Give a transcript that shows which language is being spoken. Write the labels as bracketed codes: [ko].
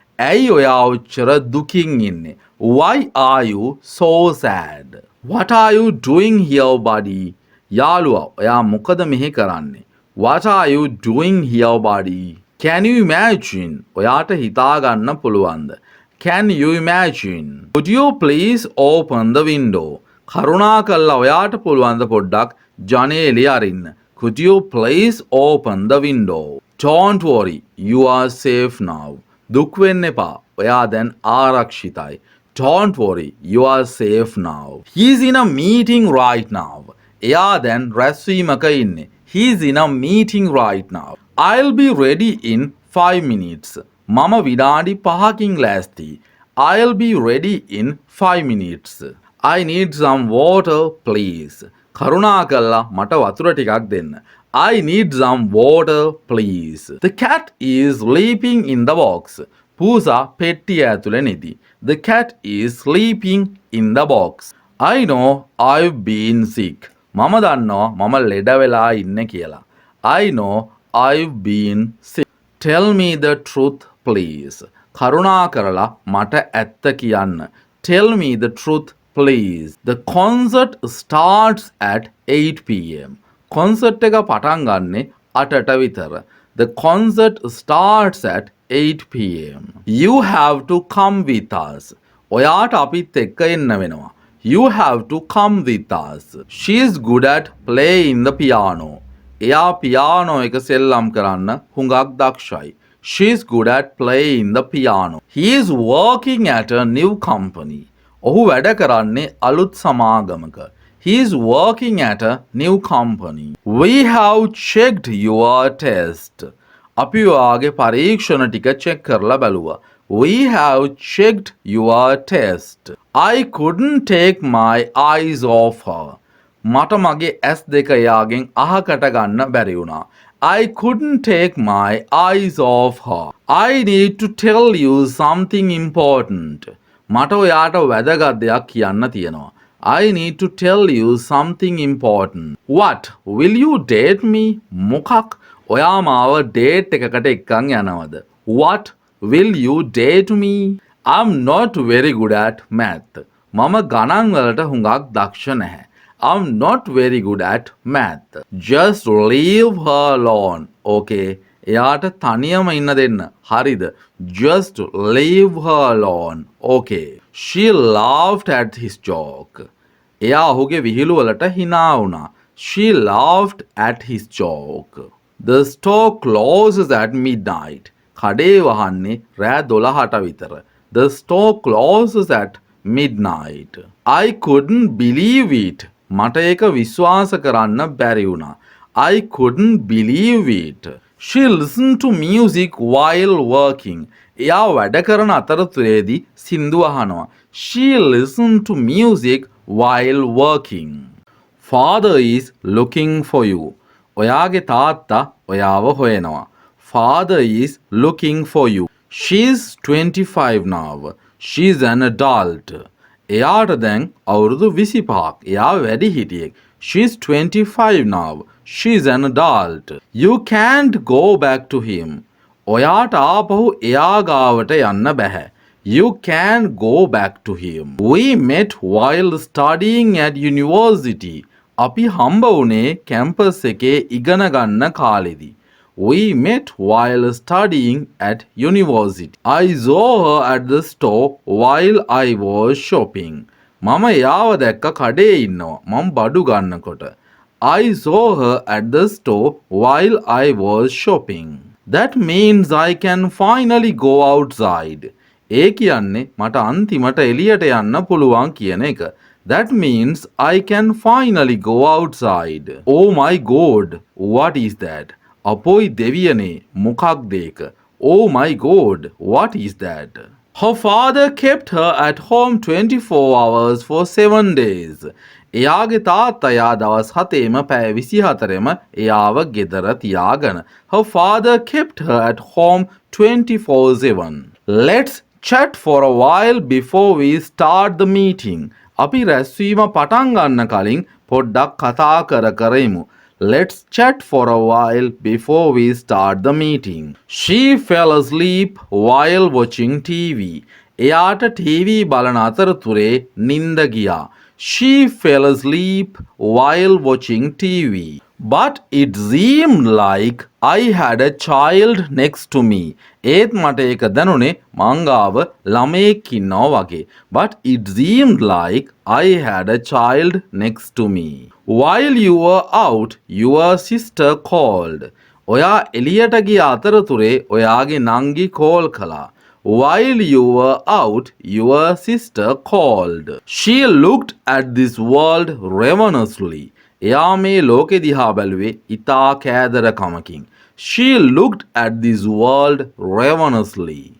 [si] ඇයි ඔයා ඔච්චර දුකින් ඉන්නේ? [en] Why are you so sad? What are you doing here, buddy? [si] යාළුවා, ඔයා මොකද මෙහෙ කරන්නේ? [en] What are you doing here, buddy? Can you imagine? [si] ඔයාට හිතා ගන්න පුළුවන්ද? [en] Can you imagine? Would you please open the window? [si] කරුණාකරලා ඔයාට පුළුවන්ද පොඩ්ඩක් ජනේලය අරින්න? [en] Could you please open the window? Don't worry, you are safe now. [si] දුක් වෙන්න එපා. ඔයා දැන් ආරක්ෂිතයි. [en] Don't worry, you are safe now. He's in a meeting right now. [si] එයා දැන් රැස්වීමක ඉන්නේ. [en] He's in a meeting right now. I'll be ready in 5 minutes. [si] මම විනාඩි 5කින් ලෑස්ති. [en] I'll be ready in 5 minutes. I need some water, please. [si] කරුණාකරලා මට වතුර ටිකක් දෙන්න. [en] I need some water, please. The cat is sleeping in the box. [si] පූසා පෙට්ටිය ඇතුලේ නිදි. [en] The cat is sleeping in the box. I know I've been sick. [si] මම දන්නවා මම ලෙඩ වෙලා ඉන්නේ කියලා. [en] I know I've been sick. Tell me the truth, please. [si] කරුණාකරලා මට ඇත්ත කියන්න. [en] Tell me the truth, please. The concert starts at 8 p.m. [si] concert එක පටන් ගන්නේ 8ට විතර. [en] The concert starts at 8 p.m. You have to come with us. [si] ඔයාට අපිත් එක්ක එන්න වෙනවා. [en] You have to come with us. She's good at playing the piano. [si] එයා පියානෝ එක සෙල්ලම් කරන්න හුඟක් දක්ෂයි. [en] She's good at playing the piano. He is working at a new company. [si] ඔහු වැඩ කරන්නේ අලුත් සමාගමක. [en] He is working at a new company. We have checked your test. [si] අපි ඔයාගේ පරීක්ෂණ ටික චෙක් කරලා බැලුවා. [en] We have checked your test. I couldn't take my eyes off her. [si] මට මගේ ඇස් දෙක එයාගෙන් අහකට ගන්න බැරි වුණා. [en] I couldn't take my eyes off her. I need to tell you something important. [si] මට ඔයාට වැදගත් දෙයක් කියන්න තියෙනවා. [en] I need to tell you something important. What? Will you date me? [si] මොකක්? ඔයා මාව ඩේට් එකකට එක්කන් යනවද? [en] What? Will you date me? I'm not very good at math. [si] මම ගණන් වලට හුඟක් දක්ෂ නැහැ. [en] I'm not very good at math. Just leave her alone. Okay. [si] එයාට තනියම ඉන්න දෙන්න. හරිද? [en] Just leave her alone. Okay. She laughed at his joke. [si] එයා ඔහුගේ විහිළු වලට hina වුණා. [en] She laughed at his joke. The store closes at midnight. [si] කඩේ වහන්නේ රෑ 12ට විතර. [en] The store closes at midnight. I couldn't believe it. [si] මට ඒක විශ්වාස කරන්න බැරි වුණා. [en] I couldn't believe it. She listened to music while working. [si] එයා වැඩ කරන අතරතුරේදී සින්දු අහනවා. [en] She listened to music while working. Father is looking for you. [si] ඔයාගේ තාත්තා ඔයාව හොයනවා. [en] Father is looking for you. She's 25 now. She's an adult. [si] එයාට දැන් අවුරුදු 25ක්. එයා වැඩිහිටියෙක්. [en] She's 25 now. She's an adult. You can't go back to him. [si] ඔයාට ආපහු එයා ගාවට යන්න බැහැ. [en] You can't go back to him. We met while studying at university. [si] අපි හම්බ වුණේ කැම්පස් එකේ ඉගෙන ගන්න කාලෙදී. [en] We met while studying at university. I saw her at the store while I was shopping. [si] මම එයාව දැක්ක කඩේ ඉන්නවා. මම බඩු ගන්නකොට. [en] I saw her at the store while I was shopping. That means I can finally go outside. [si] ඒ කියන්නේ මට අන්තිමට එළියට යන්න පුළුවන් කියන එක. [en] That means I can finally go outside. Oh my God, what is that? [si] අපොයි දෙවියනේ මොකක්ද ඒක? [en] Oh my God, what is that? Her father kept her at home 24 hours for 7 days. [si] එයාගේ තාත්තා එයා දවස් 7ෙම පැය 24ෙම එයාව ගෙදර තියාගෙන. [en] Her father kept her at home 24/7. Let's chat for a while before we start the meeting. [si] අපි රැස්වීම පටන් ගන්න කලින් පොඩ්ඩක් කතා කර ඉමු. [en] Let's chat for a while before we start the meeting. She fell asleep while watching TV. [si] එයාට TV බලන අතරතුරේ නිින්ද ගියා. [en] She fell asleep while watching TV. But it seemed like I had a child next to me. [si] ඒත් මට ඒක දැනුනේ මං ගාව ළමයෙක් ඉන්නවා වගේ. [en] But it seemed like I had a child next to me. While you were out, your sister called. [si] ඔයා එළියට ගිය අතරතුරේ ඔයාගේ නංගි කෝල් කළා. [en] While you were out, your sister called. She looked at this world ravenously. [si] එයා මේ ලෝකෙ දිහා බැලුවේ ඉතා කෑදරකමකින්. [en] She looked at this world ravenously.